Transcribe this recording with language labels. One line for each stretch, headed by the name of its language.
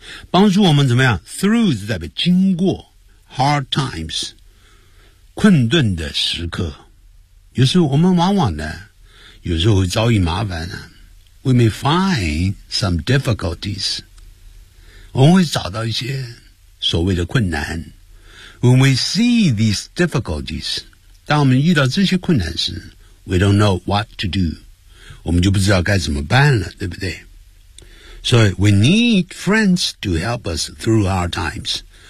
Chinese: 帮助我们怎么样？Through 是代表经过
English: hard times,
Chinese: 困顿的时刻。有时候我们往往呢，有时候会遭遇麻烦啊。
English: We may find some difficulties.
Chinese: 我们会找到一些所谓的困难。
English: When we see these difficulties,
Chinese: 当我们遇到这些困难时，
English: We don't know what to do.
Chinese: 我们就不知道该怎么办了，对不对？
English: So we need friends to help us through our times.